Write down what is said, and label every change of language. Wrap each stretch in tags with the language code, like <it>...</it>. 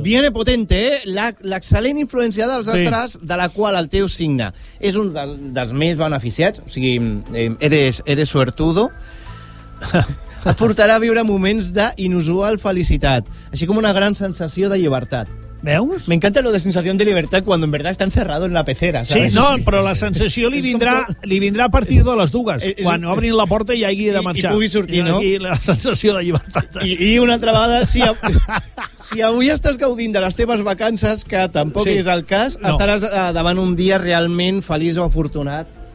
<ca>Viene potente, l'excel·lent influència dels astres, sí, de la qual el teu signe és un dels més beneficiats, o sigui, eres suertudo, et portarà a viure moments d'inusual felicitat, així com una gran sensació de llibertat. ¿Veus?</ca> <es>Me encanta lo de sensación de libertad cuando en verdad está encerrado en la pecera, ¿sabes?</es> <ca>Sí, no, però la sensació li vindrà a partir de les dues, quan obrin la porta i hagi de marxar. I pugui sortir, i no? I la sensació de llibertat. I una altra vegada, si avui estàs gaudint de les teves vacances, que tampoc sí, és el cas, no, estaràs davant un dia realment feliç o afortunat.</ca>